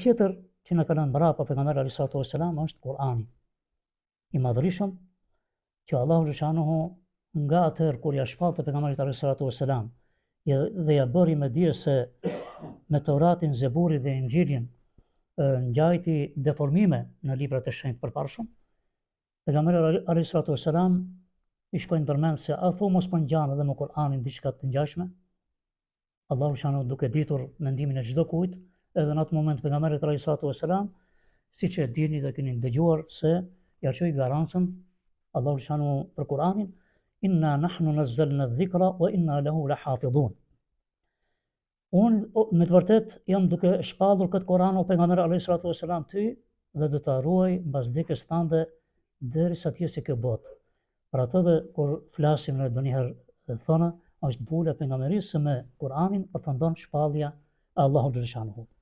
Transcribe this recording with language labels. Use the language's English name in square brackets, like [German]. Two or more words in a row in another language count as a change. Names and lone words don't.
[Albanian] tjetër që na ka lënë mbrapa pejgamberi [Arabic] عليه الصلاة والسلام [Albanian] është Kur'ani i madhërisëm, që Allahu xhaleshanuhu nga atëherë kur ja shpallte pejgamberit [Arabic] عليه الصلاة والسلام [Albanian] dhe ja bëri me dije se me Teuratin, Zeburin dhe Injilin ngjajti deformime në librat e shenjtë përparshëm, pejgamberi [Arabic] عليه الصلاة والسلام [Albanian] i shkojnë përmend se a thu mos po ngjan edhe me Kur'anin diçka të ngjashme. Allahu xhaleshanuhu duke ditur mendimin e çdo kujt, edhe në atë moment pejgamberi [Arabic] عليه الصلاة والسلام, [Albanian] siç e dini dhe keni dëgjuar, se ja çoi garancën Allahu xhaleshanuhu për Kur'anin, [Arabic] إنا نحن نزلنا الذكر وإنا له لحافظون. [Albanian] Unë me të vërtet jam duke shpallur këtë Kur'an o pejgamberi [Arabic] عليه الصلاة والسلام [Albanian] ty, dhe do ta ruaj mbas vdekjes tënde derisa të jesh kjo botë. Për atë dhe kur flasim në ndonjëherë thonë, është bula e pejgamberisë se me Kur'anin përfundon shpallja e Allahut xhaleshanuhu.